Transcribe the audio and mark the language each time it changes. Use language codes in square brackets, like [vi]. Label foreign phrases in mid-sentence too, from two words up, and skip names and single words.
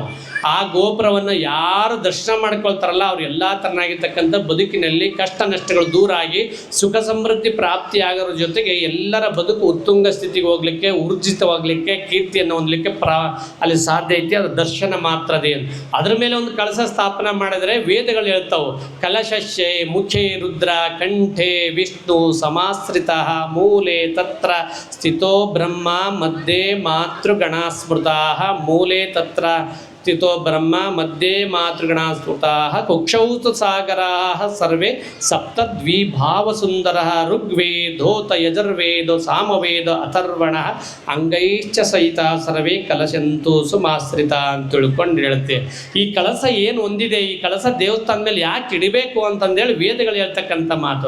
[kn] ಆ ಗೋಪುರವನ್ನು ಯಾರು ದರ್ಶನ ಮಾಡ್ಕೊಳ್ತಾರಲ್ಲ ಅವ್ರು ಎಲ್ಲ ಥರನಾಗಿರ್ತಕ್ಕಂಥ ಬದುಕಿನಲ್ಲಿ ಕಷ್ಟ ನಷ್ಟಗಳು ದೂರ ಆಗಿ ಸುಖ ಸಮೃದ್ಧಿ ಪ್ರಾಪ್ತಿಯಾಗೋದ್ರ ಜೊತೆಗೆ ಎಲ್ಲರ ಬದುಕು ಉತ್ತುಂಗ ಸ್ಥಿತಿಗೆ ಹೋಗಲಿಕ್ಕೆ, ಊರ್ಜಿತವಾಗಲಿಕ್ಕೆ, ಕೀರ್ತಿಯನ್ನು ಹೊಂದಲಿಕ್ಕೆ ಅಲ್ಲಿ ಸಾಧ್ಯ ಐತಿ. ಅದು ದರ್ಶನ ಮಾತ್ರದೇ. ಅದ್ರ ಮೇಲೆ ಒಂದು ಕಳಸ ಸ್ಥಾಪನೆ ಮಾಡಿದರೆ ವೇದಗಳು ಹೇಳ್ತಾವೆ, [sa] ಕಲಶಸ್ಯೆ ಮುಖೇ ರುದ್ರ ಕಂಠೆ ವಿಷ್ಣು ಸಮಾಶ್ರಿತ ಮೂಲೆ ತತ್ರ ಸ್ಥಿತೋ ಬ್ರಹ್ಮ ಮಧ್ಯೆ ಮಾತೃಗಣ ಸ್ಮೃತಾ ಮೂಲೆ ತತ್ರ ಸ್ಥಿತೋ ಬ್ರಹ್ಮ ಮಧ್ಯೆ ಮಾತೃಗಣ ಸ್ಮೃತಾ ಕುಕ್ಷೌತು ಸಾಗರಾ ಸರ್ವೇ ಸಪ್ತದ್ವಿಭಾವಸುಂದರ ಋಗ್ವೇದೋತ ಯಜುರ್ವೇದೋ ಸಾಮವೇದ ಅಥರ್ವಣ ಅಂಗೈಶ್ಚ ಸಹಿತ ಸರ್ವೇ ಕಲಶಂತು ಸುಮಾಶ್ರಿತ [kn] ಅಂತ ತಿಳ್ಕೊಂಡು ಹೇಳುತ್ತೆ. ಈ ಕಳಸ ಏನು ಹೊಂದಿದೆ, ಈ ಕಳಸ ದೇವಸ್ಥಾನ ಮೇಲೆ ಯಾಕೆ ಇಡಬೇಕು ಅಂತಂದೇಳಿ ವೇದಗಳು ಹೇಳ್ತಕ್ಕಂಥ ಮಾತು.